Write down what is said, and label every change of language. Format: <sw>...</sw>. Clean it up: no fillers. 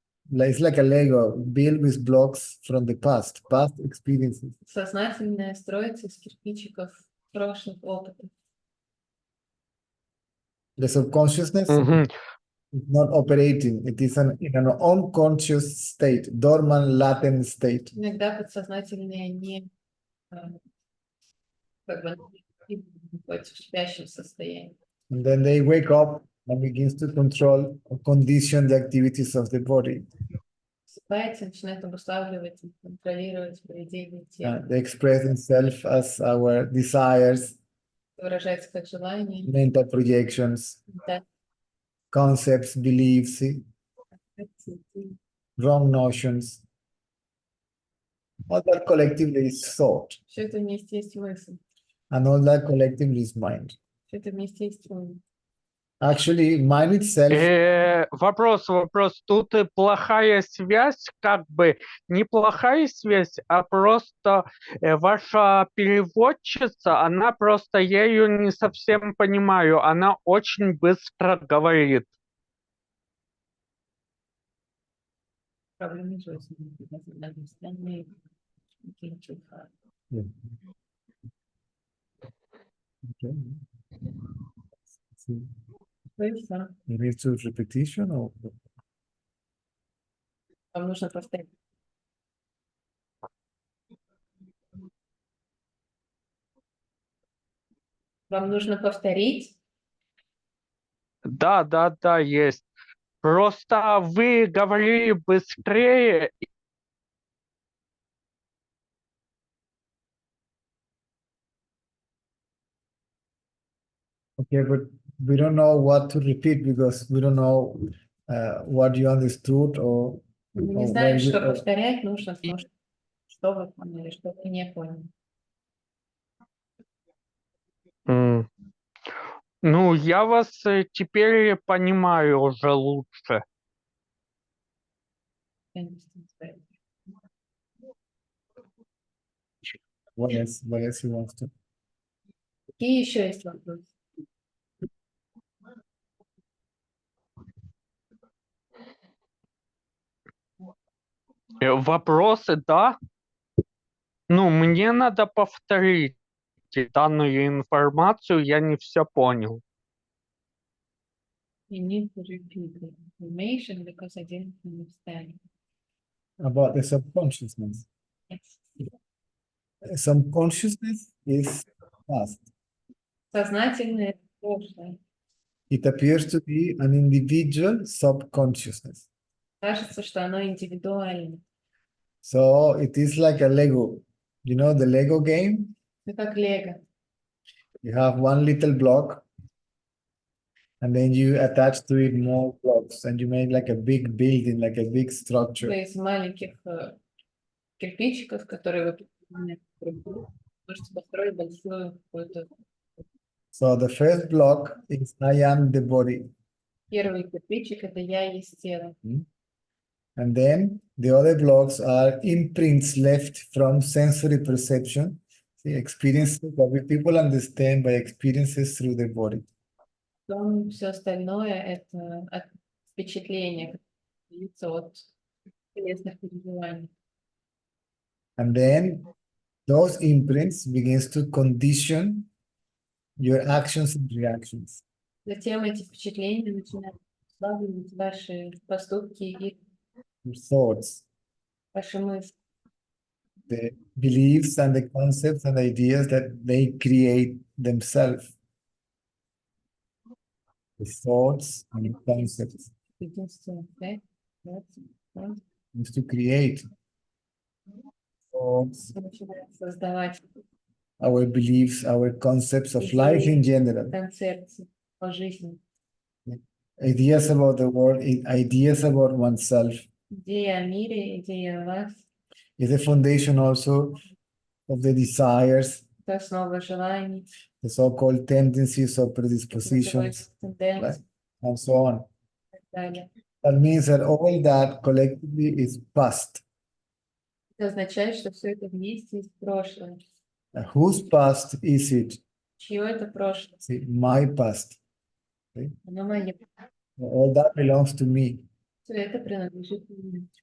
<en>It's like a Lego built with blocks from the past experiences.</en> <ru>Сознательное строится из кирпичиков прошлых опытов.</ru> <en>The subconsciousness Мгм. is not operating. It is in an unconscious state, dormant, latent state.</en> <ru>Иногда подсознательное не как бы находится в спящем состоянии.</ru> <en>And then they wake up and begins to control or condition the activities of the body.</en> <ru>Просыпается, начинает обуславливать и контролировать поведение тела.</ru> <en>They express themselves as our desires,</en> <ru>Выражается как желание,</ru> <en>mental projections,</en> <ru>да,</ru> <en>concepts, beliefs, wrong notions. All that collectively is thought,</en> <ru>все это вместе есть мысль,</ru> <en>and all that collectively is mind.</en> <ru>все это вместе есть ум.</ru> <en>Actually, mind itself,</en> <ru>Вопрос. Тут и плохая связь, как бы не плохая связь, а просто ваша переводчица, она просто, я ее не совсем понимаю, она очень быстро говорит. Проблемы жизни,</ru> <en>understanding, thinking too hard. yeah. Okay. See,</en> <ru>То есть, да,</ru> <en>you need to repetition or</en> <ru>вам нужно повторить. Вам нужно повторить. Да, есть. Просто вы говорили быстрее.</ru> <en>okay, but we don't know what to repeat because we don't know what you understood or</en> <ru>Мы не</ru> <en>or</en> <ru>знаем,</ru> <en>where you-</en> <ru>что повторять нужно, потому что вы поняли, что вы не поняли. Ну, я вас теперь понимаю уже лучше.</ru> <en>what else he wants to.</en> <ru>Какие еще есть вопросы? Вопросы, да? Ну, мне надо повторить данную информацию, я не все понял.</ru> <en>You need to repeat the information because I didn't understand. About the subconsciousness. Yes. Subconsciousness is past.</en> <ru>Сознательное прошлое.</ru> <en>It appears to be an individual subconsciousness.</en> <ru>Кажется, что оно индивидуально.</ru> <en>So it is like a Lego. You know the Lego game?</en> <ru>Это как лего.</ru> <en>You have one little block, and then you attach to it more blocks, and you make like a big building, like a big structure.</en> <ru>Из маленьких кирпичиков, которые вы прикрепляете друг к другу, можете построить большую какую-то.</ru> <en>So the first block is I am the body.</en> <ru>Первый кирпичик — это я есть тело.</ru> <en>And then the other blocks are imprints left from sensory perception, the experiences that people understand by experiences through the body.</en> <ru>Потом все остальное — это впечатления, которые даются от телесных переживаний.</ru> <en>And then those imprints begins to condition your actions and reactions.</en> <ru>Затем эти впечатления начинают складывать ваши поступки и</ru> <en>Your thoughts,</en> <ru>ваши мысли.</ru> <en>the beliefs and the concepts and ideas that they create themselves. The thoughts and concepts</en> <ru>Единственное, да? Вот.</ru> <en>is to create thoughts,</en> <ru>Начинают создавать</ru> <en>our beliefs, our concepts of life in general,</en> <ru>концепции о жизни,</ru> <en>ideas about the world, ideas about oneself,</en> <ru>идеи о мире, идеи о вас,</ru> <en>is the foundation also of the desires,</en> <ru>это основа желаний,</ru> <en>the so-called tendencies or</en> <ru>называют</ru> <en>predispositions, right?</en> <ru>тенденции</ru> <en>And so on.</en> <ru>и так далее.</ru> <en>That means that all that collectively is past.</en> <ru>Это означает, что все это вместе из прошлого.</ru> <en>And whose past is it?</en> <ru>Чье это прошлое?</ru> <en>See, my past.</en> <ru>Оно мое.</ru> <en>All that belongs to me.</en> <ru>Все это принадлежит мне.</ru>